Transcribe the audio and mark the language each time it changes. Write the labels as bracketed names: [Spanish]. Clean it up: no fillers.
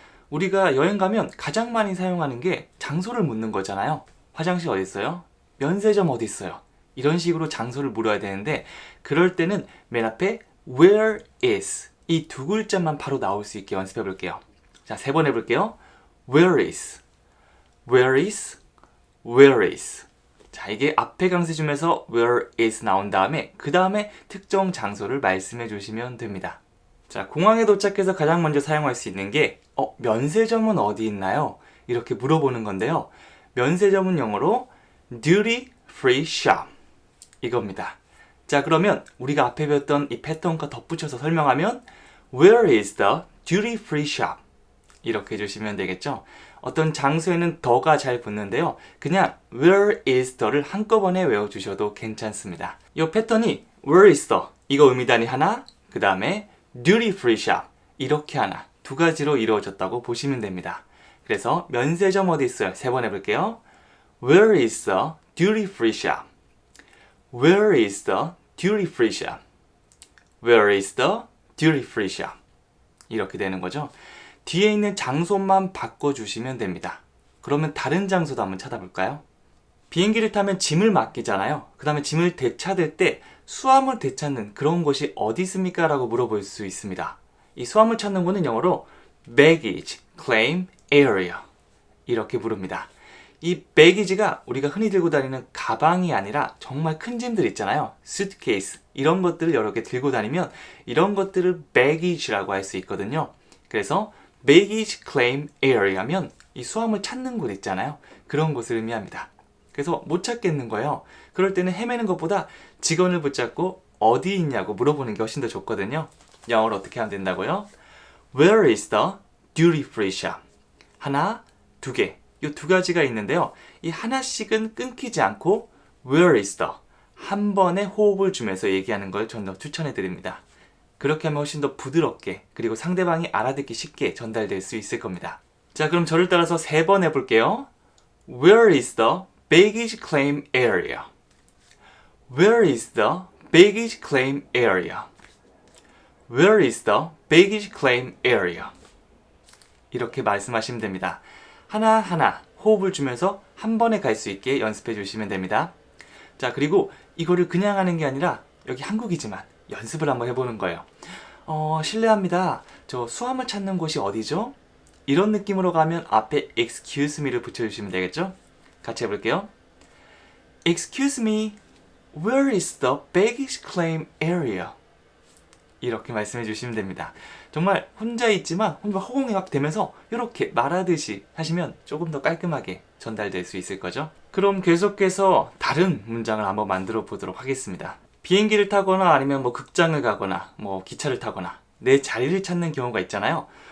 [Korean] 우리가 여행 가면 가장 많이 사용하는 게 장소를 묻는 거잖아요. 화장실 어디 있어요? 면세점 어디 있어요? 이런 식으로 장소를 물어야 되는데 그럴 때는 맨 앞에 where is 이 두 글자만 바로 나올 수 있게 연습해 볼게요. 자, 세 번 해볼게요. [English] where is, where is, where is. [Korean] 자, 이게 앞에 강세 중에서 where is 나온 다음에 그 다음에 특정 장소를 말씀해 주시면 됩니다. 자, 공항에 도착해서 가장 먼저 사용할 수 있는 게 면세점은 어디 있나요? 이렇게 물어보는 건데요. 면세점은 영어로 duty free shop 이겁니다. 자, 그러면 우리가 앞에 배웠던 이 패턴과 덧붙여서 설명하면 [English] Where is the duty free shop? [Korean] 이렇게 해주시면 되겠죠. 어떤 장소에는 더가 잘 붙는데요. 그냥 Where is the를 한꺼번에 외워주셔도 괜찮습니다. 이 패턴이 Where is the 이거 의미단위 하나, 그 다음에 duty free shop 이렇게 하나, 두 가지로 이루어졌다고 보시면 됩니다. 그래서 면세점 어디 있어요? 세 번 해볼게요. [English] Where is the duty free shop? Where is the duty free shop? Where is the duty free shop? [Korean] 이렇게 되는 거죠. 뒤에 있는 장소만 바꿔주시면 됩니다. 그러면 다른 장소도 한번 찾아볼까요? 비행기를 타면 짐을 맡기잖아요. 그 다음에 짐을 되찾을 때 수화물 되찾는 그런 곳이 어디 있습니까? 라고 물어볼 수 있습니다. 이 수화물 찾는 곳은 영어로 baggage claim area 이렇게 부릅니다. 이 baggage가 우리가 흔히 들고 다니는 가방이 아니라 정말 큰 짐들 있잖아요. suitcase 이런 것들을 여러 개 들고 다니면 이런 것들을 baggage라고 할 수 있거든요. 그래서 baggage claim area면 이 수화물 찾는 곳 있잖아요. 그런 곳을 의미합니다. 그래서 못 찾겠는 거예요. 그럴 때는 헤매는 것보다 직원을 붙잡고 어디 있냐고 물어보는 게 훨씬 더 좋거든요. 영어로 어떻게 하면 된다고요? [English] Where is the duty free shop? [Korean] 하나, 두 개. 이 두 가지가 있는데요. 이 하나씩은 끊기지 않고 Where is the 한 번에 호흡을 주면서 얘기하는 걸 저는 더 추천해 드립니다. 그렇게 하면 훨씬 더 부드럽게 그리고 상대방이 알아듣기 쉽게 전달될 수 있을 겁니다. 자, 그럼 저를 따라서 세 번 해볼게요. [English] Where is the baggage claim area? Where is the baggage claim area? Where is the baggage claim area? [Korean] 이렇게 말씀하시면 됩니다. 하나하나 호흡을 주면서 한 번에 갈 수 있게 연습해 주시면 됩니다. 자, 그리고 이거를 그냥 하는 게 아니라 여기 한국이지만 연습을 한번 해보는 거예요. 실례합니다. 저 수화물 찾는 곳이 어디죠? 이런 느낌으로 가면 앞에 [English] excuse me [Korean] 를 붙여주시면 되겠죠? 같이 해볼게요. [English] Excuse me, where is the baggage claim area? [Korean] 이렇게 말씀해 주시면 됩니다. 정말 혼자 있지만 혼자 허공이 막 되면서 이렇게 말하듯이 하시면 조금 더 깔끔하게 전달될 수 있을 거죠. 그럼 계속해서 다른 문장을 한번 만들어 보도록 하겠습니다. 비행기를 타거나 아니면 극장을 가거나 기차를 타거나 내 자리를 찾는 경우가 있잖아요.